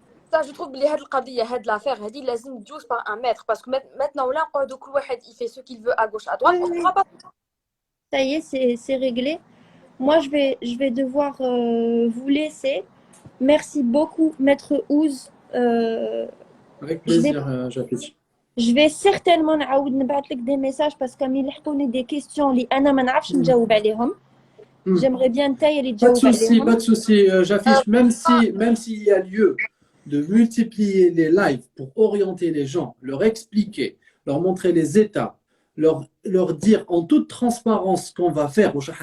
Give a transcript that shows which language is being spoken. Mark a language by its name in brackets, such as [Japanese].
[French] Ça, je trouve que cette [Arabic] القضية, [French] cette l'affaire, [Arabic] هذه لازم تجوز [French] par un maître parce que maintenant là, [Arabic] كل واحد [French] il fait ce qu'il veut à gauche à droite, on ne pourra pas. Ça y est, c'est réglé. Moi, je vais devoir vous laisser. Merci beaucoup, Maître Ouz. Avec plaisir, j'affiche. Je vais certainement [Arabic] نعاود نبعث لك [French] des messages parce que [Arabic] كامل يلحقوني [French] des questions [Arabic] اللي أنا ما نعرفش نجاوب عليهم. [French] J'aimerais bien [Arabic] نتايا اللي [French] Pas de [Arabic] تجاوب [French] souci, [Arabic] عليهم. [French] pas de souci. J'affiche, même s'il y a lieu de multiplier les lives pour orienter les gens, leur expliquer, leur montrer les étapes, leur dire en toute transparence ce qu'on va faire.